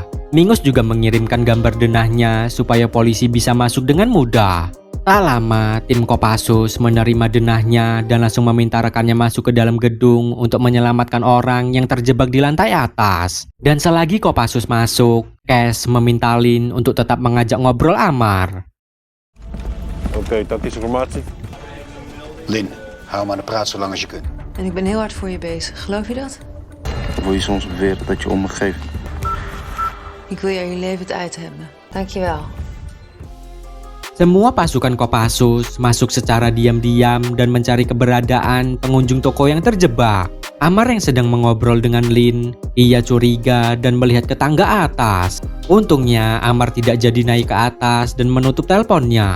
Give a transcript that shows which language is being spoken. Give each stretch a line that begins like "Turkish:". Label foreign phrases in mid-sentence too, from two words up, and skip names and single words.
Indonesian: Mingus juga mengirimkan gambar denahnya supaya polisi bisa masuk dengan mudah. Tak lama, tim Kopassus menerima denahnya dan langsung meminta rekannya masuk ke dalam gedung untuk menyelamatkan orang yang terjebak di lantai atas. Dan selagi Kopassus masuk, Cash meminta Lin untuk tetap mengajak ngobrol Amar.
Dutch: Oké, tactische formatie. Lin, hou hem aan de praat zolang als je kunt. En ik ben heel hard voor je bezig, geloof je dat? Wil je soms beweren dat je om me geeft? Ik wil je er je levend uit hebben. Dankjewel.
Indonesian: Semua pasukan Kopassus masuk secara diam-diam dan mencari keberadaan pengunjung toko yang terjebak. Amar yang sedang mengobrol dengan Lin, ia curiga dan melihat ke tangga atas. Untungnya Amar tidak jadi naik ke atas dan menutup teleponnya.